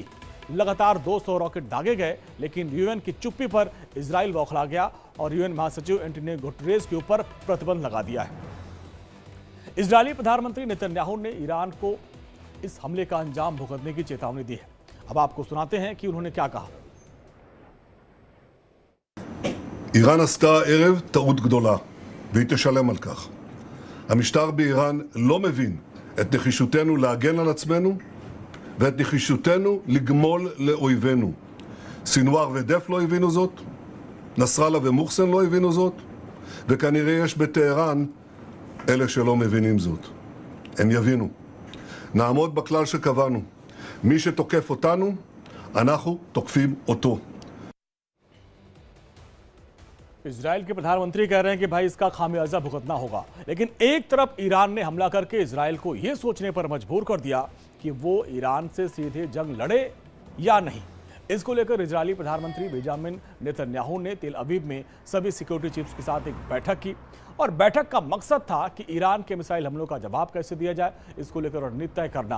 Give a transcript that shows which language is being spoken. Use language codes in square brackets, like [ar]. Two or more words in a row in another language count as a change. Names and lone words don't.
[hi] लगातार 200 रॉकेट दागे गए, लेकिन यूएन की चुप्पी पर इजराइल बौखला गया और यूएन महासचिव एंटोनियो गुटेरेस के ऊपर प्रतिबंध लगा दिया है। इजरायली प्रधानमंत्री नेतन्याहू ने ईरान को इस हमले का अंजाम भुगतने की चेतावनी दी है। अब आपको सुनाते हैं कि उन्होंने क्या कहा। [he] איראן עשתה ערב טעות גדולה, והיא תשלם על כך. המשטר באיראן לא מבין את נחישותנו להגן על עצמנו ואת נחישותנו לגמול לאויבינו. סינואר ודף לא הבינו זאת, נסראללה ומוחסן לא הבינו זאת, וכנראה יש בטהרן אלה שלא מבינים זאת. הם יבינו. נעמוד בכלל שקבענו. מי שתוקף אותנו, אנחנו תוקפים אותו. [hi] इजराइल के प्रधानमंत्री कह रहे हैं कि भाई इसका खामियाजा भुगतना होगा, लेकिन एक तरफ ईरान ने हमला करके इजराइल को यह सोचने पर मजबूर कर दिया कि वो ईरान से सीधे जंग लड़े या नहीं। इसको लेकर इजरायली प्रधानमंत्री बेंजामिन नेतन्याहू ने तेल अवीव में सभी [en] security chiefs [hi] के साथ एक बैठक की और बैठक का मकसद था कि ईरान के मिसाइल हमलों का जवाब कैसे दिया जाए, इसको लेकर रणनीति तय करना।